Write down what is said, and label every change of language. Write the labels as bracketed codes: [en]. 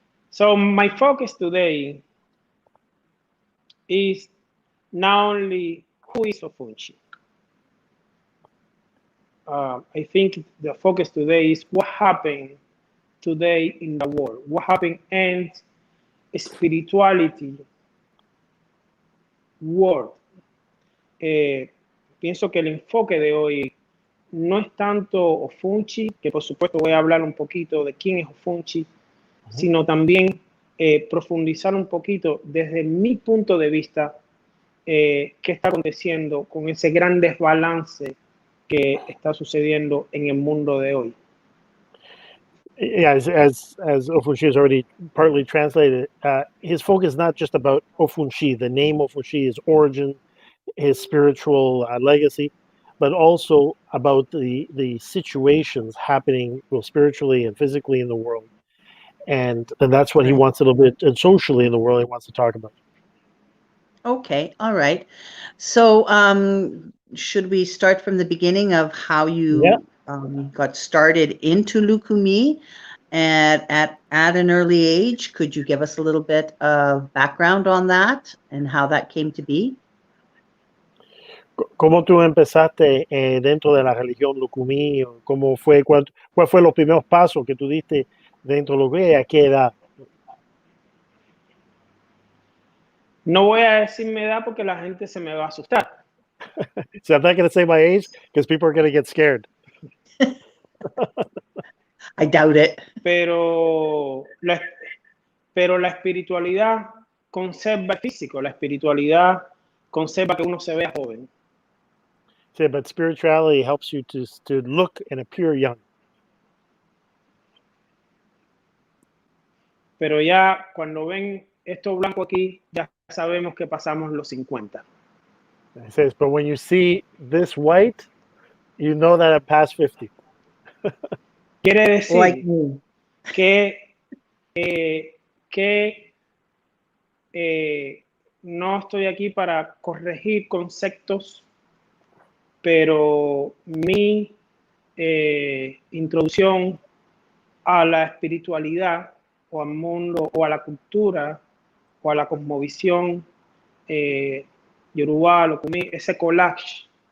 [en] So my focus today is not only who is Ofunshi. I think the focus today is what happened today in the world, what happened in spirituality world. [es] Pienso que el enfoque de hoy no es tanto Ofunshi, que por supuesto voy a hablar un poquito de quién es Ofunshi, sino también profundizar un poquito desde mi punto de vista qué está aconteciendo con ese gran desbalance que está sucediendo en el mundo de hoy. [en] Yeah, as Ofunshi has already partly translated, his focus is not just about Ofunshi, the name Ofunshi, his origin, his spiritual legacy, but also about the situations happening both spiritually and physically in the world. And that's what he wants a little bit, and socially in the world, he wants to talk about. Okay, all right. So, should we start from the beginning of how you got started into Lucumi at an early age? Could you give us a little bit of background on that and how that came to be? [es] ¿Cómo tú empezaste dentro de la religión Lucumi? ¿Cómo fue, cuál fue los primeros pasos que tú diste dentro de Lucumi? ¿A qué edad? No voy a decir mi edad porque la gente se me va a asustar. [en] So I'm not going to say my age because people are going to get scared. I doubt it. [es] Pero la espiritualidad conserva el físico, la espiritualidad conserva que uno se vea joven. [en] Yeah, but spirituality helps you to look and appear young. [es] Pero ya cuando ven esto blanco aquí, ya sabemos que pasamos los 50. [en] It says, but when you see this white, you know that I'm past 50. [es] Quiere decir [en] Like me. [es] que no estoy aquí para corregir conceptos, pero mi introducción a la espiritualidad o al mundo o a la cultura o a la cosmovisión Yoruba, Lucumi, ese collage